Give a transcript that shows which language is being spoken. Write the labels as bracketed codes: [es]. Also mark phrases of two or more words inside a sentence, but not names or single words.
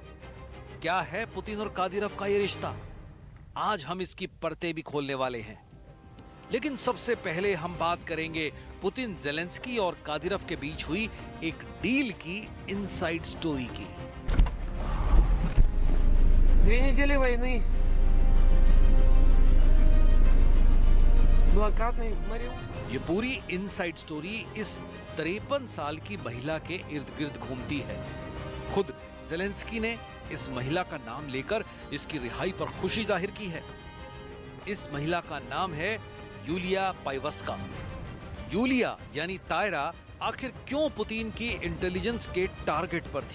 [hi] क्या है पुतिन और कादिरोव का ये रिश्ता? आज हम इसकी परतें भी खोलने वाले हैं। लेकिन सबसे पहले हम बात करेंगे पुतिन, ज़ेलेंस्की और कादिरोव के बीच हुई एक डील की [en] inside story [hi] की। [ru] 2 недели войны. Блокадный Мариуполь. [hi] ये पूरी [en] inside story [hi] इस 53 साल की महिला के इर्द गिर्द घूमती है। खुद ज़ेलेंस्की ने इस महिला का नाम लेकर इसकी रिहाई पर खुशी जाहिर की है। इस महिला का नाम है यूलिया पाइवस्का। यूलिया यानी तायरा आखिर क्यों पुतिन की इंटेलिजेंस के टारगेट पर थी?